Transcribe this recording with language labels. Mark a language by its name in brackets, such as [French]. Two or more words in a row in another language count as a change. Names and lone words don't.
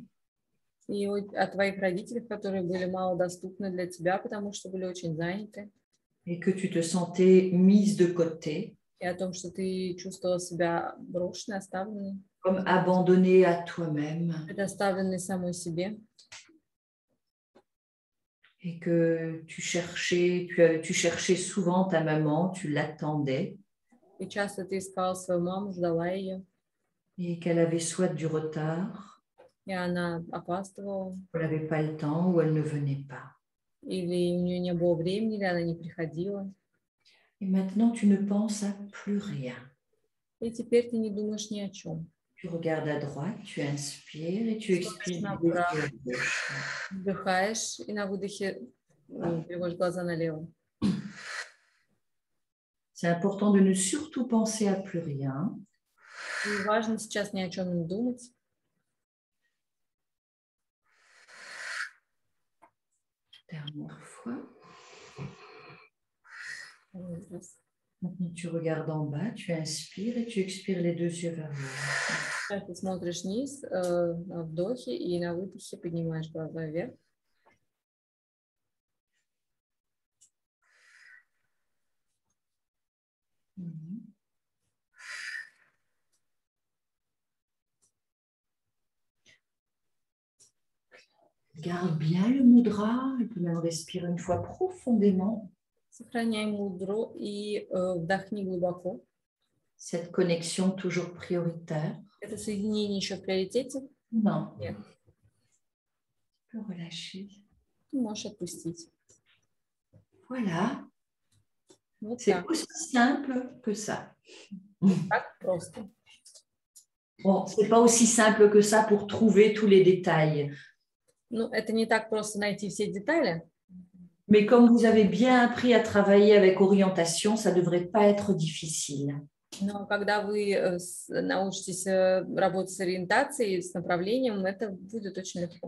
[Russian] И о твоих родителях, которые были мало доступны для тебя, потому что были очень заняты. [French] Et que tu te sentais mise de côté. [Russian] И о том, что ты чувствовала себя брошенной, оставленной. [French] Comme abandonnée à toi-même. [Russian] Предоставленной самой себе. [French] Et que tu cherchais souvent ta maman, tu l'attendais. [Russian] И часто ты искала свою маму, ждала ее. [French] Et qu'elle avait soit du retard. [Russian] И она опаздывала. [French] Elle n'avait pas le temps ou elle ne venait pas. [Russian] Или у нее не было времени, или она не приходила. [French] Et maintenant, tu ne penses à plus rien. [Russian] И теперь ты не думаешь ни о чем. [French] Tu regardes à droite, tu inspires et tu expires. [Russian] Вдыхаешь и на выдохе переводишь глаза налево. [French] C'est important de ne surtout penser à plus rien. [Russian] И важно сейчас ни о чем не думать. [French] Dernière fois. Maintenant, tu regardes en bas, tu inspires et tu expires les deux yeux vers l'eau. [Russian] Ты смотришь вниз на вдохе и на выдохе поднимаешь глаза вверх. [French] Garde bien le mudra, et puis même respire une fois profondément. [Russian] Сохраняй мудру и вдохни глубоко. [French] Cette connexion toujours prioritaire. [Russian] Это соединение еще в приоритете? [French] Non. [Russian] Нет. [French] Tu peux relâcher. [Russian] Ты можешь отпустить. [French] Voilà. [Russian] Вот [French] C'est [Russian] так. [French] aussi simple que ça. [Russian] Так просто. [French] Bon, c'est pas aussi simple que ça pour trouver tous les détails. [Russian] Ну, это не так просто найти все детали. [French] Mais comme vous avez bien appris à travailler avec orientation, ça ne devrait pas être difficile. [Russian] Но когда вы научитесь работать с ориентацией, с направлением, это будет очень легко.